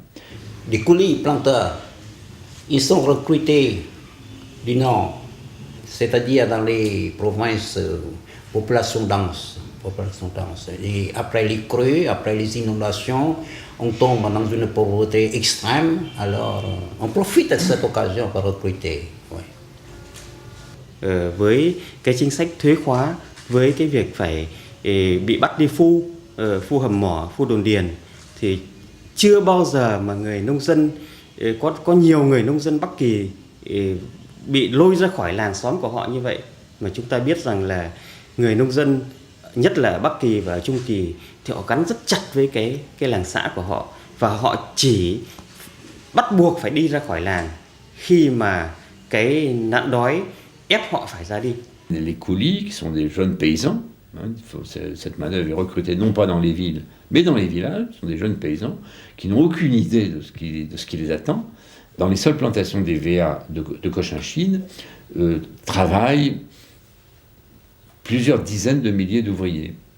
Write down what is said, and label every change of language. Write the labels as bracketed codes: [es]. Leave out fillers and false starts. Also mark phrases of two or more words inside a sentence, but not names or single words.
[fr] Les coulis planteurs, ils sont recrutés du nord, c'est-à-dire dans les provinces population dense. Et après les crues, après les inondations, on tombe dans une pauvreté extrême, alors on profite de cette occasion pour recruter. Ouais. [vi] Với cái chính sách thuế khóa, với cái việc phải bị bắt đi phu hầm mỏ, phu đồn điền, thì chưa bao giờ mà người nông dân, có nhiều người nông dân Bắc Kỳ bị lôi ra khỏi làng xóm của họ như vậy. Mà chúng ta biết rằng là người nông dân, nhất là ở Bắc Kỳ và ở Trung Kỳ, thì họ gắn rất chặt với cái làng xã của họ, và họ chỉ bắt buộc phải đi ra khỏi làng khi mà cái nạn đói ép họ phải ra đi. [fr] Les coulis, qui sont des jeunes paysans, hein, cette main-d'œuvre est recrutée non pas dans les villes, mais dans les villages, ce sont des jeunes paysans qui n'ont aucune idée de ce qui les attend. Dans les seules plantations des VA de Cochinchine, travaillent plusieurs dizaines de milliers d'ouvriers.